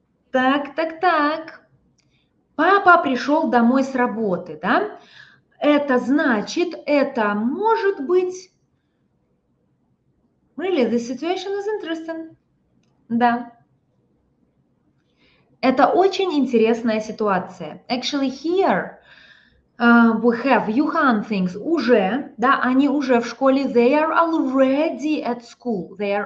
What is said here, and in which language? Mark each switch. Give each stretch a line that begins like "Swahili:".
Russian: Так. Папа пришел домой с работы, да? Это значит, это может быть...
English: Really, this situation is interesting.
Russian: Да. Это очень интересная ситуация.
English: Actually, here we have Юхан thinks
Russian: уже, да, они уже в школе.
English: They are already at school.